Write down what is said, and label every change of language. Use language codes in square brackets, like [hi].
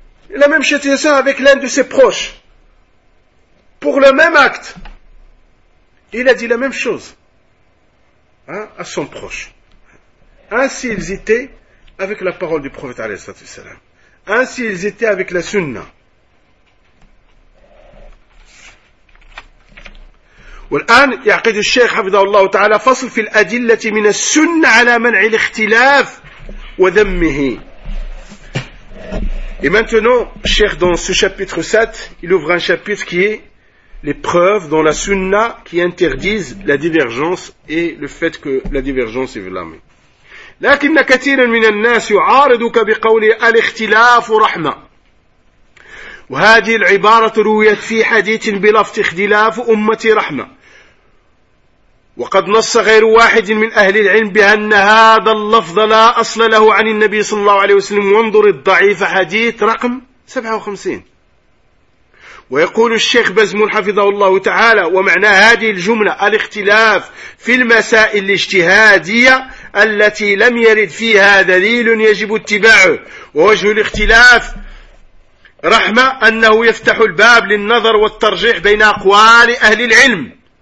[fr] La même situation avec l'un de ses proches. Pour le même acte. Il a dit la même chose. Hein, à son proche. Ainsi ils étaient avec la parole du prophète alayhi salatu wasalam. Ainsi ils étaient avec la sunna. [ar] والآن يعقد الشيخ حفظه الله تعالى فصل في الأدلة من السنة على منع الاختلاف وذمه. [fr] Et maintenant, Cheikh, dans ce chapitre 7, il ouvre un chapitre qui est les preuves dans la sunna qui interdisent la divergence et le fait que la divergence est blâmée. [ar] لكن كثيرا من الناس يعارضك بقول الاختلاف رحمة. وهذه العبارة رويت في حديث بلفظ اختلاف أمة رحمة. وقد نص غير واحد من أهل العلم بأن هذا اللفظ لا أصل له عن النبي صلى الله عليه وسلم وانظر الضعيف حديث رقم 57 ويقول الشيخ بزم حفظه الله تعالى ومعنى هذه الجملة الاختلاف في المسائل الاجتهادية التي لم يرد فيها دليل يجب اتباعه ووجه الاختلاف رحمة أنه يفتح الباب للنظر والترجيح بين أقوال أهل العلم